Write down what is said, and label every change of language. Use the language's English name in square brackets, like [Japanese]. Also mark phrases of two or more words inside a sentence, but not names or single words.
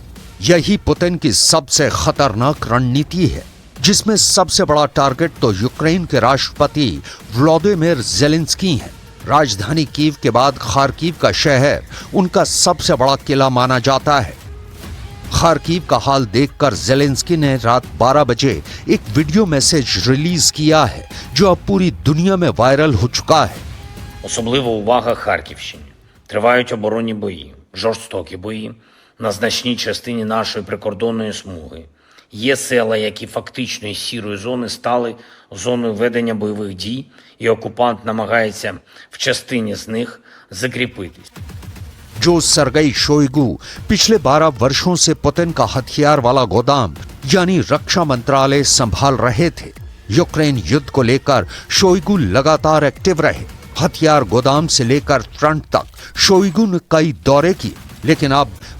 [Hindi] यही पुतिन की सबसे खतरनाक रणनीति है, जिसमें सबसे बड़ा टारगेट तो यूक्रेन के राष्ट्रपति व्लादिमीर जेलेंस्की हैं। राजधानी कीव के बाद खार्किव का शहर उनका सबसे बड़ा किला माना जाता है। खार्किव का हाल देखकर जेलेंस्की ने रात 12 बजे एक [English] video message [Hindi] रिलीज किया है, जो अब पूरी दुनिया में वायरल हो चुका है। [Ukrainian] Особлива увага Харківщині. Тривають оборонні бої, жорстокі бої на значній частині нашої прикордонної смуги. Є села, які фактично із сірої зони стали зоною ведення бойових дій, і окупант намагається в частині з них закріпитись. [Hindi] जो सरगई शोइगु पिछले 12 वर्षों से पुतिन का हथियार वाला गोदाम यानी रक्षा मंत्रालय संभाल रहे थे। यूक्रेन युद्ध को लेकर शोइगु लगातार एक्टिव रहे। हथियार गोदाम से लेकर फ्रंट तक शोइगु ने कई दौरे किए, लेकिन अब